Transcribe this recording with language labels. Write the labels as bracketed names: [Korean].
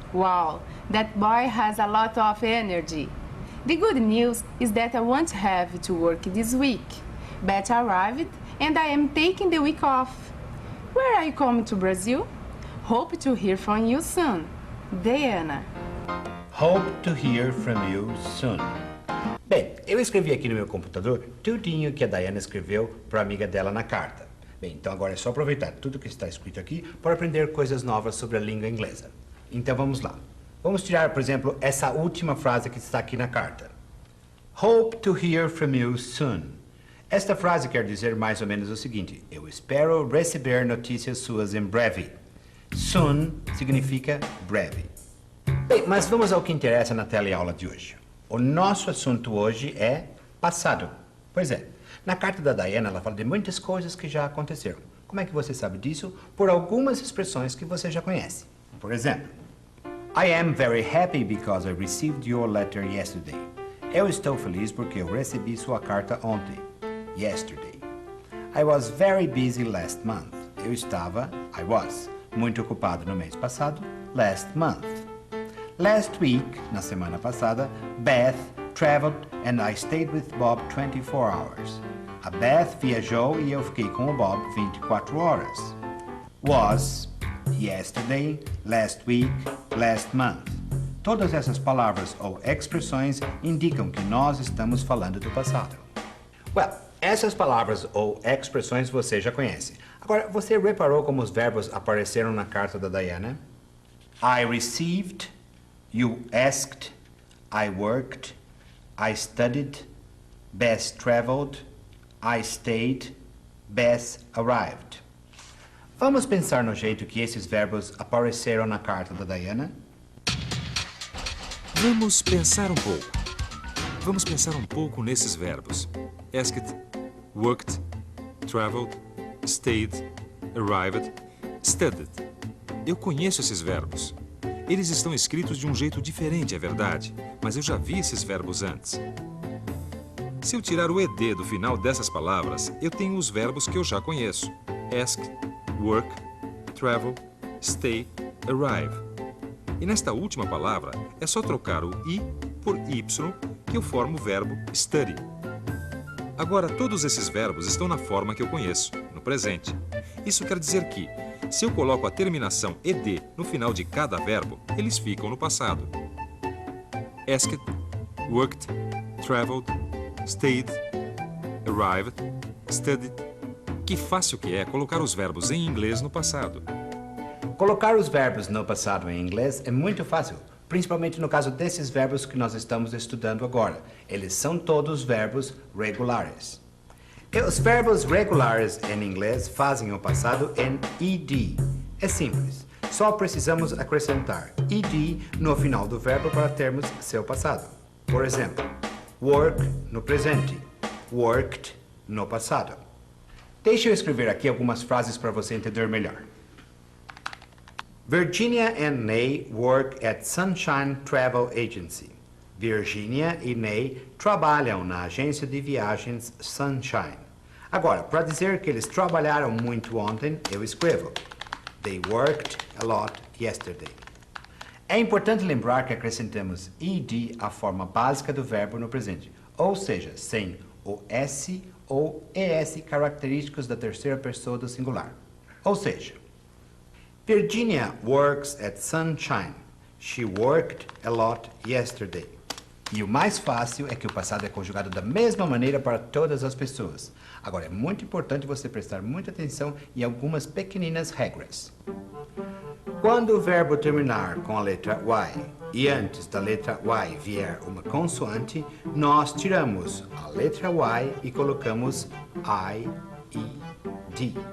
[English] Wow, that boy has a lot of energy. The good news is that I won't have to work this week. Betty arrived and I am taking the week off. Where are you coming to Brazil? Hope to hear from you soon. Diana. Hope to hear from you soon. [Portuguese] Bem, eu escrevi aqui no meu computador tudinho que a Diana escreveu para a amiga dela na carta. Bem, então agora é só aproveitar tudo que está escrito aqui para aprender coisas novas sobre a língua inglesa. Então vamos lá. Vamos tirar, por exemplo, essa última frase que está aqui na carta. [English] Hope to hear from you soon. [Portuguese] Esta frase quer dizer mais ou menos o seguinte: eu espero receber notícias suas em breve. Soon significa breve. Bem, mas vamos ao que interessa na teleaula de hoje. O nosso assunto hoje é passado. Pois é, na carta da Diana ela fala de muitas coisas que já aconteceram. Como é que você sabe disso? Por algumas expressões que você já conhece. Por exemplo, [English] I am very happy because I received your letter yesterday. [Portuguese] Eu estou feliz porque eu recebi sua carta ontem. [English] Yesterday. I was very busy last month. I was, [Portuguese] muito ocupado no mês passado, [English] last month. Last week, [Portuguese] na semana passada, [English] Beth traveled and I stayed with Bob 24 hours. [Portuguese] A Beth viajou e eu fiquei com o Bob 24 horas. [English] Was, yesterday, last week, last month. [Portuguese] Todas essas palavras ou expressões indicam que nós estamos falando do passado. Well, essas palavras ou expressões você já conhece. Agora, você reparou como os verbos apareceram na carta da Diana? [English] I received, you asked, I worked, I studied, Beth traveled, I stayed, Beth arrived. [Portuguese] Vamos pensar no jeito que esses verbos apareceram na carta da Diana? Vamos pensar um pouco. Vamos pensar um pouco nesses verbos. [English] Asked, worked, traveled, stayed, arrived, studied. [Portuguese] Eu conheço esses verbos. Eles estão escritos de um jeito diferente, é verdade, mas eu já vi esses verbos antes. Se eu tirar o ed do final dessas palavras, eu tenho os verbos que eu já conheço. [English] Ask, work, travel, stay, arrive. [Portuguese] E nesta última palavra, é só trocar o i por y que eu formo o verbo study. Agora, todos esses verbos estão na forma que eu conheço, no presente. Isso quer dizer que, se eu coloco a terminação ed no final de cada verbo, eles ficam no passado. [English] Asked, worked, traveled, stayed, arrived, studied. [Portuguese] Que fácil que é colocar os verbos em inglês no passado. Colocar os verbos no passado em inglês é muito fácil, principalmente no caso desses verbos que nós estamos estudando agora. Eles são todos verbos regulares. E os verbos regulares em inglês fazem o passado em ed. É simples. Só precisamos acrescentar ed no final do verbo para termos seu passado. Por exemplo, work no presente, worked no passado. Deixa eu escrever aqui algumas frases para você entender melhor. [English] Virginia and Ney work at Sunshine Travel Agency. [Portuguese] Virginia e Ney trabalham na agência de viagens Sunshine. Agora, para dizer que eles trabalharam muito ontem, eu escrevo [English] They worked a lot yesterday. [Portuguese] É importante lembrar que acrescentamos ed à forma básica do verbo no presente, ou seja, sem o s ou es característicos da terceira pessoa do singular. Ou seja, [English] Virginia works at Sunshine. She worked a lot yesterday. [Portuguese] E o mais fácil é que o passado é conjugado da mesma maneira para todas as pessoas. Agora, é muito importante você prestar muita atenção em algumas pequeninas regras. Quando o verbo terminar com a letra Y e antes da letra Y vier uma consoante, nós tiramos a letra Y e colocamos I-E-D.